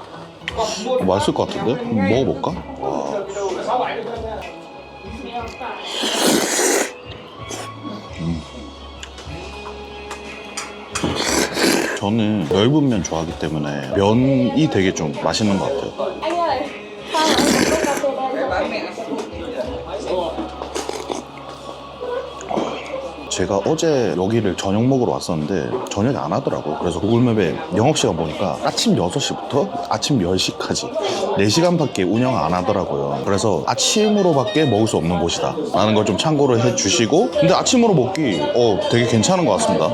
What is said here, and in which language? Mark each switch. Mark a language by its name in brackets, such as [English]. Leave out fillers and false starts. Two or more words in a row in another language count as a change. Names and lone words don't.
[Korean] 맛있을 것 같은데? 한번 먹어볼까? 저는 넓은 면 좋아하기 때문에 면이 되게 좀 맛있는 것 같아요. [Vietnamese] Anh ơi, sao mà anh không có cà phê đen? [Korean] 제가 어제 여기를 저녁 먹으러 왔었는데 저녁에 안 하더라고요. 그래서 구글맵에 영업시간 보니까 아침 6시부터 아침 10시까지 4시간밖에 운영 안 하더라고요. 그래서 아침으로밖에 먹을 수 없는 곳이다 라는 걸 좀 참고를 해주시고, 근데 아침으로 먹기 되게 괜찮은 것 같습니다.